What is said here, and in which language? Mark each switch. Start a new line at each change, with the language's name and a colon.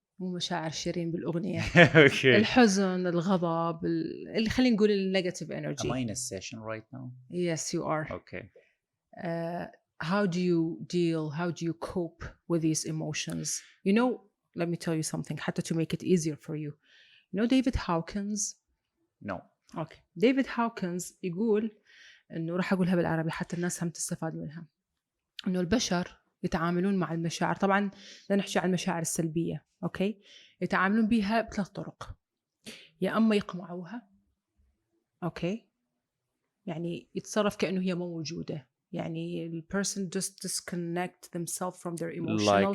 Arabic: مو مشاعر شيرين بالأغنية.
English: Okay.
Arabic: الحزن، الغضب، اللي خلينا نقول النيجاتيف energy.
English: Am I in a session right now? Yes, you are. Okay. How do you cope with these emotions? You know, let me tell you something, حتى to make it easier for you. You know David Hawkins? No. Okay.
Arabic: David Hawkins يقول إنه راح أقولها بالعربي حتى الناس هم تستفاد منها. إنه البشر يتعاملون مع المشاعر، طبعا لا نحكي عن المشاعر السلبية، أوكي؟ يتعاملون بها بثلاث طرق. يا أما يقمعوها، أوكي؟ يعني يتصرف كأنه هي مو موجودة.
English: يعني ال person just disconnect themselves from their emotional